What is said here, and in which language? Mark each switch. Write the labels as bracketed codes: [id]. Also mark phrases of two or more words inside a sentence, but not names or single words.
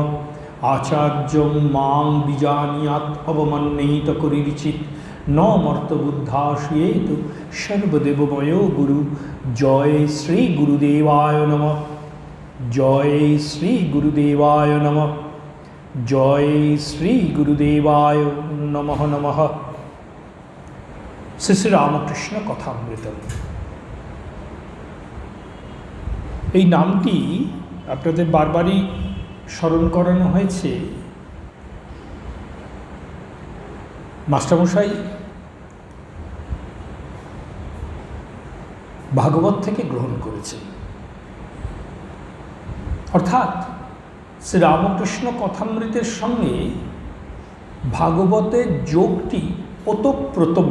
[sa] आचार्यं मां विजानीयात् अवमन्येत कुरुचित् न मर्तबुद्धाश्रयेतु सर्वदेवमयो गुरु। जय श्री गुरुदेवाय नमः। जय श्री गुरुदेवाय नमः। जय श्री गुरुदेवाय नमः नमः। [bn] শ্রী শ্রী রামকৃষ্ণ কথামৃতম। এই নামটি আপনাদের বারবারই স্মরণ করানো হয়েছে। মাস্টারমশাই ভাগবত থেকে গ্রহণ করেছেন, অর্থাৎ শ্রী রামকৃষ্ণ কথামৃতের সঙ্গে ভাগবতের যোগটি ওতপ্রোতম।